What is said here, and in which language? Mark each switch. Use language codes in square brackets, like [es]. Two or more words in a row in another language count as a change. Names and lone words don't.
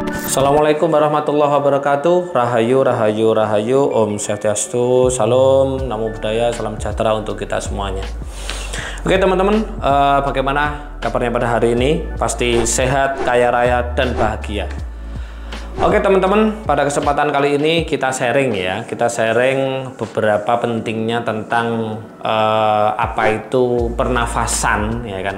[ar] Assalamualaikum warahmatullahi wabarakatuh. [jv] Rahayu, rahayu, rahayu. [sa] Om Swastiastu, [id] salam, [pi] namo buddhaya, [id] salam sejahtera untuk kita semuanya. Oke teman-teman, bagaimana kabarnya pada hari ini? Pasti sehat, kaya raya, dan bahagia. Oke teman-teman, pada kesempatan kali ini kita sharing ya. Kita sharing beberapa pentingnya tentang apa itu pernafasan, ya kan?